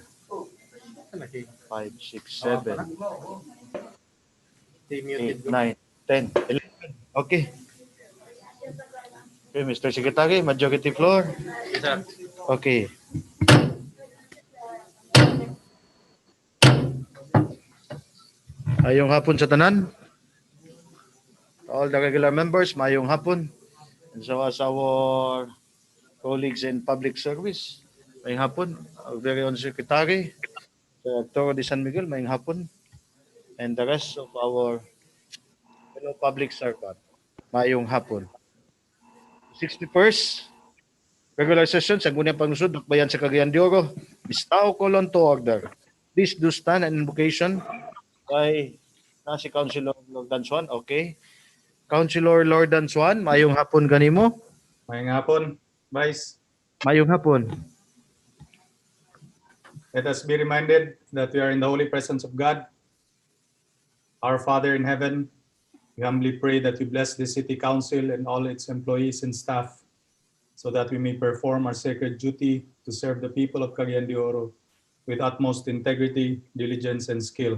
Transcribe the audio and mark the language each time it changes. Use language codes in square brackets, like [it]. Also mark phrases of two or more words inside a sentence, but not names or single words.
[en] 5, 6, 7. 8, 9, 10, 11. Okay. Okay, Mr. Secretary, Majority Floor. Yes, sir. [ceb] Okay. Ayong hapon sa tanan. [en] All the regular members, [ceb] mayong hapon. [en] And so as our colleagues in public service, [ceb] mayong hapon. [en] Our very own Secretary, Sir Arturo de San Miguel, [ceb] mayong hapon. [en] And the rest of our fellow public servant, [ceb] mayong hapon. [en] 61st regular session [ceb] sa Guniang Panglusod, Bayan sa Cagayan de Oro, [en] is now called to order. Please do stand and invocation by si Councilor Lordan Swan. Okay. [ceb] Councilor Lordan Swan, mayong hapon ganimo. Mayang hapon, Vice. Mayong hapon. [en] Let us be reminded that we are in the holy presence of God. Our Father in heaven, we humbly pray that you bless the City Council and all its employees and staff so that we may perform our sacred duty to serve the people of Cagayan de Oro with utmost integrity, diligence, and skill.